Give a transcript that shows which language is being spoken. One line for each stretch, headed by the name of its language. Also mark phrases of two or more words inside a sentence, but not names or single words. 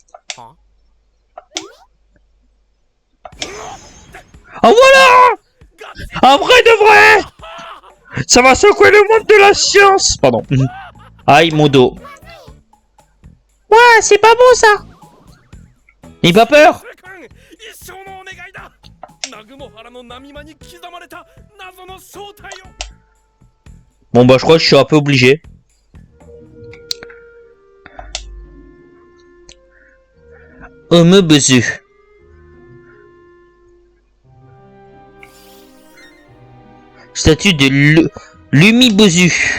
French: Ah voilà! Un vrai de vrai! Ça va secouer le monde de la science! Pardon. Aïe, mon dos. Ouais, c'est pas bon ça! N'aie pas peur!
Japanese: 一生のお願いだ。ナグモハラの波間に刻まれた謎の正体を。
French: Bon bah je crois que je suis un peu obligé. Omubuzu. Statue de Lumibuzu.